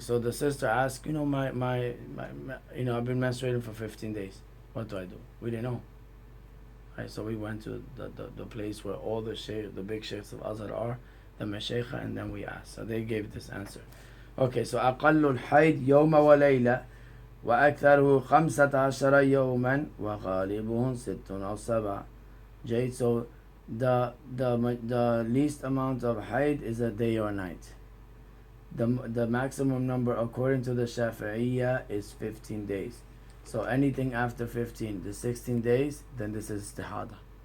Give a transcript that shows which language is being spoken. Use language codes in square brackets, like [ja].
[en] So the sister asked, my I've been menstruating for 15 days. What do I do? We didn't know. Right? So we went to the place where all the big sheikhs of Azhar are, the Mashaykha, and then we asked. So they gave this answer. Okay, so [ar] أقل الحيض يوم وليلة وأكثره 15 يوما وغالبه 6 أو 7. [en] Jade, so the least amount of haid is a day or night. The maximum number according to the Shafi'iyya is 15 days. So anything after 15, the 16 days, then this is istihada.